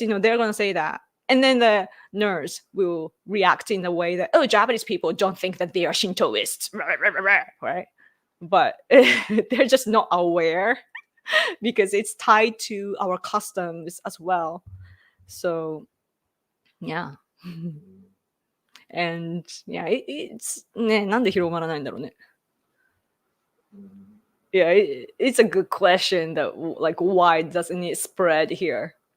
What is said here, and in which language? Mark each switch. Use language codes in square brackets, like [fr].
[en] You know, they're going to say that. And then the nerds will react in the way that, oh, Japanese people don't think that they are Shintoists, right? But they're just not aware because it's tied to our customs as well. So, yeah. And yeah, it's [ja] ね、なんで広がらないんだろうね。 [en] Yeah, it's a good question that like why doesn't it spread here?